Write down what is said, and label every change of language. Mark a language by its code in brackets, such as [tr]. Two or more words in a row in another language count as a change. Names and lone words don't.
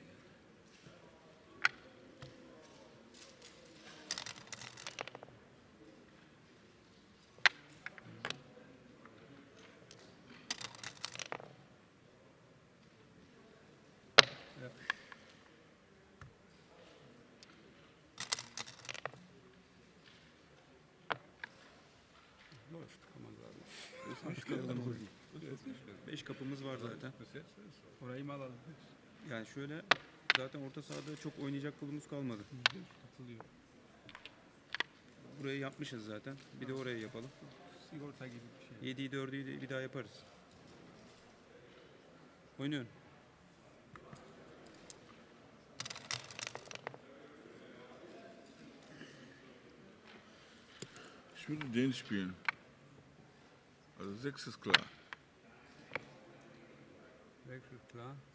[de] Ja. Läuft, kann man sagen. Ist nicht schlimm. Das ist nicht schlimm. [tr] 5 kapımız var zaten. [de] Bis jetzt ist so. [tr] Orayı mı alalım? Yani şöyle zaten orta sahada çok oynayacak pulumuz kalmadı. Katılıyor. Burayı yapmışız zaten. Bir de orayı yapalım. Sigorta gibi bir şey. 7'yi 4'ü bir daha yaparız. Oynuyorum. [de] ich würde den spielen. Also 6 ist klar. Wechsel, klar.